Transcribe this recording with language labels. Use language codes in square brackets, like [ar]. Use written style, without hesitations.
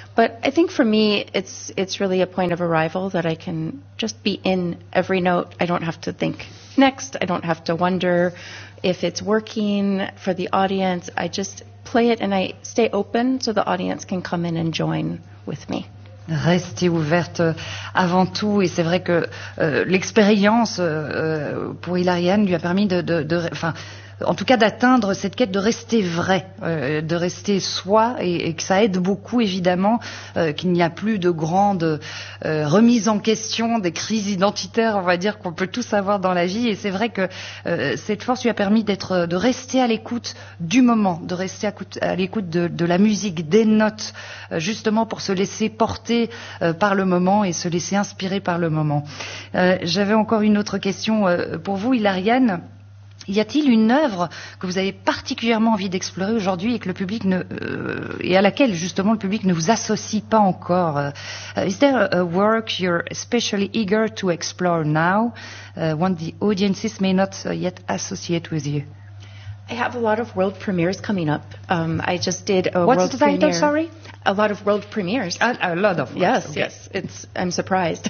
[en] But I think for me, it's really a point of arrival that I can just be in every note. I don't have to think next. I don't have to wonder if it's working for the audience. I just play it and I stay open so the audience can come in and join with me. [fr] Rester ouverte avant tout, et c'est vrai que l'expérience pour Hilarion lui a permis d'atteindre cette quête de rester vrai, de rester soi, et que ça aide beaucoup évidemment, qu'il n'y a plus de grandes remises en question, des crises identitaires, on va dire, qu'on peut tous avoir dans la vie. Et c'est vrai que cette force lui a permis de rester à l'écoute du moment, de rester à l'écoute de la musique, des notes, justement pour se laisser porter par le moment et se laisser inspirer par le moment. J'avais encore une autre question pour vous, Hilarion. Y a-t-il une œuvre que vous avez particulièrement envie d'explorer aujourd'hui et que le public et à laquelle justement le public ne vous associe pas encore? [en] Is there a work you're especially eager to explore now, one the audiences may not yet associate with you? I have a lot of world premieres coming up. I just did a What's world the title, premiere. Sorry? A lot of world premieres. A lot of. Ones. Yes, okay. Yes. I'm surprised.